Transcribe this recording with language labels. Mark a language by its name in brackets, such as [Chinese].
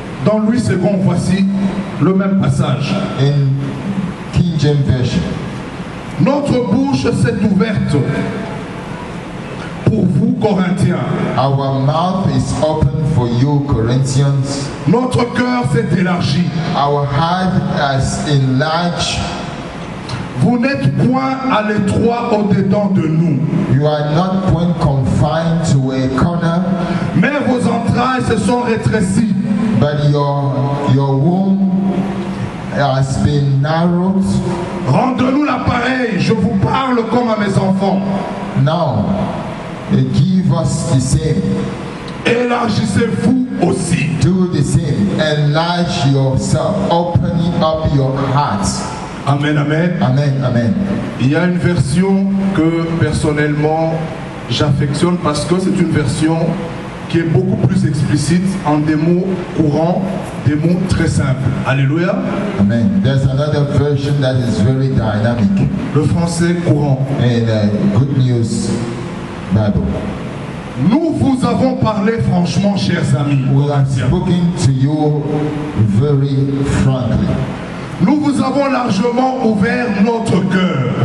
[French] Dans Louis II, voici le même passage. [English] In King James Version, [French] Notre bouche s'est ouverte pour vous, Corinthiens. [English] our mouth is open for you, Corinthians. [French] Notre cœur s'est élargi. [English] Our heart has enlarged. [French] Vous n'êtes point à l'étroit au-dedans de nous, [English] You are not point confined to a corner, [French] mais vos entrailles se sont rétrécies. [English] but your womb has been narrowed. [French] Rendez-nous l'appareil, je vous parle comme à mes enfants. [English] Now, give us the same. [French] Élargissez-vous aussi. [English] Do the same. Enlarge yourself. Opening up your heart. Amen, amen. Amen. Amen. [French] Il y a une version que personnellement j'affectionne parce que c'est une version qui est beaucoup plus explicite en des mots courants, des mots très simples. Alléluia. Amen. [English] There's another version that is very dynamic [French] Le français courant. [English] in Good News Bible. [French] Nous vous avons parlé franchement, chers amis. [English] We have spoken to you very frankly. [French] Nous vous avons largement ouvert notre cœur.